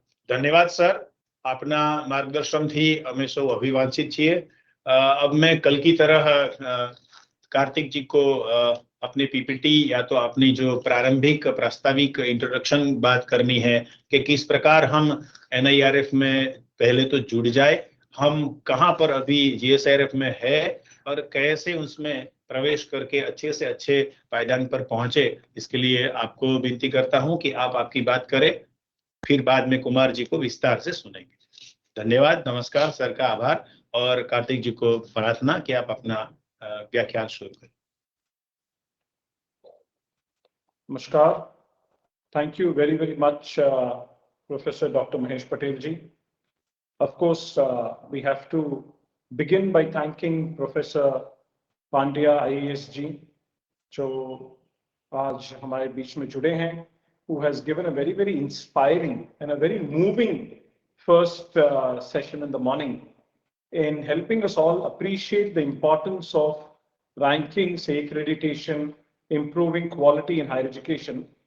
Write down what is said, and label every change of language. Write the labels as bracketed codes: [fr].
[hi] धन्यवाद सर, [gu] આપના માર્ગદર્શનથી અમે સૌ અભિવાંચિત છીએ। [hi] अब मैं कल की तरह कार्तिक जी को अपनी PPT या तो अपनी जो प्रारंभिक प्रास्ताविक इंट्रोडक्शन बात करनी है कि किस प्रकार हम NIRF में पहले तो जुड़ जाए, हम कहाँ पर अभी GSIRF में है और कैसे उसमें प्रवेश करके अच्छे से अच्छे पायदान पर पहुंचे। इसके लिए आपको विनती करता हूं कि आप आपकी बात करें, फिर बाद में कुमार जी को विस्तार से सुनेंगे। धन्यवाद, नमस्कार, सर का आभार, और कार्तिक जी को प्रार्थना कि आप अपना व्याख्यान शुरू करें। नमस्कार। [en] Thank you very, very much, Professor Dr. Mahesh Patel ji. Of course, we have to begin by thanking Professor Pandya IAS ji, [hi] जो आज हमारे बीच में जुड़े हैं, [en] who has given a very, very inspiring and a very moving first session in the morning in helping us all appreciate the importance of rankings, accreditation, improving quality in higher education.